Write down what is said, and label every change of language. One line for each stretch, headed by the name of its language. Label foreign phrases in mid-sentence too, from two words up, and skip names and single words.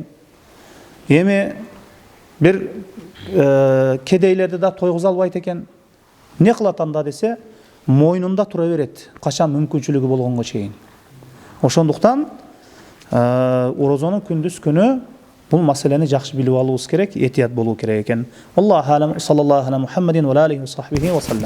Kyrgyz: Эми бир кедейлерди да тойгуза албайт экен. Не кылат анда десе, мойнунда тура берет, качан мүмкүнчүлүгү болгонго чейин. Ошондуктан орозонун күндүз күнү бул маселени жакшы билип алуубуз керек, этият болуу керек экен.
Arabic: الله أعلم صلى الله على محمد وعليه وصحبه وسلم.